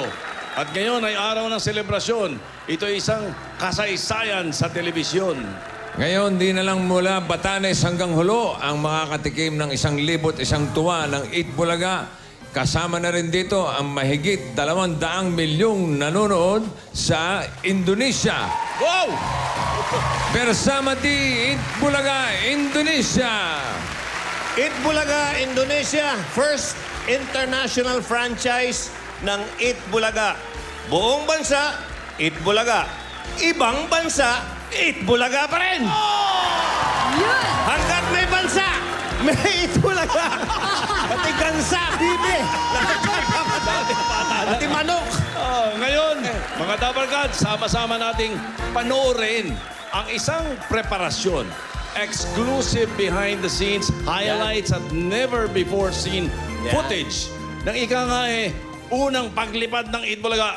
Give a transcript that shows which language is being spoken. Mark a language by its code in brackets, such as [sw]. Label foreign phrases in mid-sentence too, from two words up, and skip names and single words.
[tl] At ngayon ay araw ng selebrasyon. Ito ay isang kasaysayan sa telebisyon. Ngayon, di na lang mula Batanes hanggang Hulo ang makakatikim ng 1,100 tuwa ng Eat Bulaga. Kasama na rin dito ang mahigit 200 milyong nanonood sa Indonesia. Wow! [id] Bersama di Eat Bulaga, Indonesia. [tl] Eat Bulaga, Indonesia. [en] First international franchise [tl] ng Eat Bulaga. Buong bansa, Eat Bulaga. Ibang bansa, Eat Bulaga pa rin. Yun! Hanggat may bansa, may Eat Bulaga. Pati gansa, bibi. Pati manok. Ngayon, mga Dabarkad, sama-sama nating panoorin ang isang preparasyon. [en] Exclusive behind-the-scenes highlights [tl] at [en] never-before-seen footage [tl] ng ika nga unang paglipad ng Eat Bulaga.